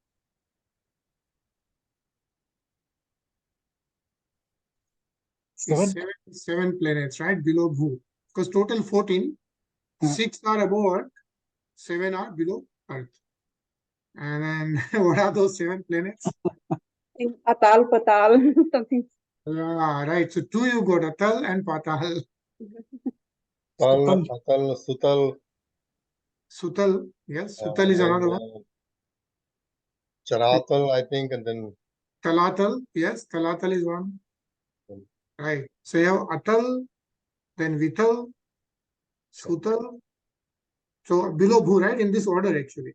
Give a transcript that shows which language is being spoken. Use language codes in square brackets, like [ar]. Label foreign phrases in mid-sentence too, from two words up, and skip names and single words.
[en] 7 planets, right? Below Bhu. Because total 14, 6 are above Earth, 7 are below Earth. And then what are those 7 planets? Atal, Patal, something. Right. So 2 you got, Atal and Patal. Tal, Atal, Sutal. Sutal, yes. Sutal is another one. Charatal, I think, and then Talatal, yes. Talatal is one. Right. So you have Atal, then Vital, Sutal. So below Bhu, right? In this order actually.